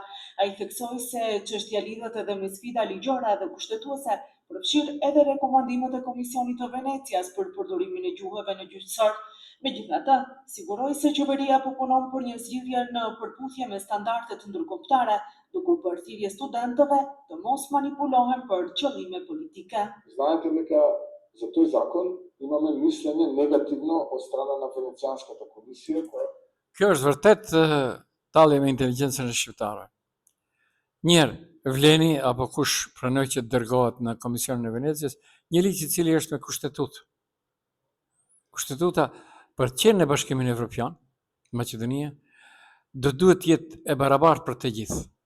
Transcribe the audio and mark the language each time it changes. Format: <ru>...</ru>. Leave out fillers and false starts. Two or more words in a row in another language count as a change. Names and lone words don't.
<sq>Ai theksoi se çështja lidhet edhe me sfida ligjore dhe kushtetuese, përfshirë edhe rekomandimet e Komisionit të Venecias për përdorimin e gjuhëve në gjyqësor. Megjithatë, siguroi se qeveria po punon për një zgjidhje në përputhje me standardet ndërkombëtare, duke u bërë thirrje studentëve të mos manipulohen për qëllime politike.</sq> <mk>Знаете дека за тој закон имаме мислење негативно од страна на Венецианската комисија која</mk> <sq>Kjo është vërtet tallje me inteligjencën e shqiptarëve. Njerë, Vleni apo kush pranoj që dërgohet në Komisionin e Venecias, një ligj i cili është me kushtetutë. Kushtetuta për të qenë në Bashkimin Evropian, Maqedonia, do duhet të jetë e barabartë për të gjithë.</sq>